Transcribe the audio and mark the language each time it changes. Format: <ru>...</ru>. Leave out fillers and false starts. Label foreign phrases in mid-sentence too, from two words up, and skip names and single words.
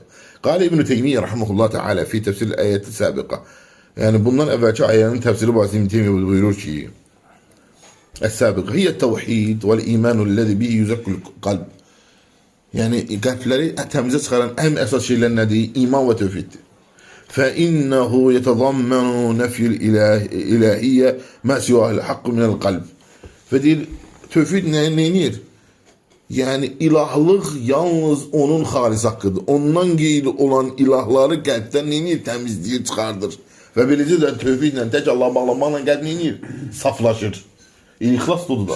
<ar>قال ابن تيمية رحمه الله تعالى في تفسير الآية السابقة.</ar> <az>Yəni bundan əvvəlki ayənin təfsiri barəsində İbn Teymiyyə buyurur ki:</az> <ar>"السابق هي التوحيد والإيمان الذي به يزكى القلب."</ar> <az>Yəni qəlbləri təmizə çıxaran ən əsas şeylər nədir? İman və tövhiddir.</az> <ar>فإنه يتضمن نفي الإلهية ما سوى الحق من القلب.</ar> <az>Ve deyir, tövhid neyinir? Yani ilahlıq yalnız onun xalis haqqıdır. Ondan qeyri olan ilahları qəlbdən neyinir? Təmizləyir, çıxardır. Və beləcə də tövhidlə tək Allah'a bağlanmaqla qəlb neyinir? Saflaşır. İxlas da odur da.</az>